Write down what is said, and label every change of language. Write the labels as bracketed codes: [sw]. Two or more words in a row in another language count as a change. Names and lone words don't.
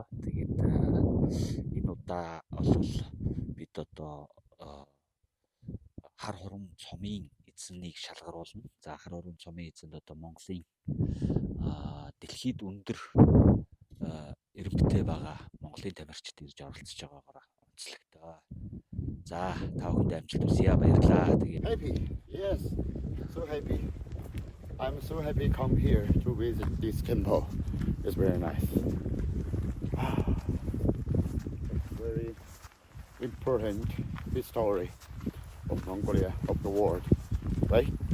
[mn] Тэгээд энэ удаа бол бид одоо хар хорон цомын эзнийг шалгаруулна. За хар хорон цомын эзэнд одоо Монголын дэлхийд өндөр эрэмбтэй байгаа Монголын тамирчид ирж оролцож байгаагаар онцлогтой. За та бүхэнд амжилт хүсье. Баярлалаа. Тэгээд [en] Happy. Yes. So happy. I'm so happy come here to visit this temple. It's very nice. Very important history of Mongolia, of the world, right?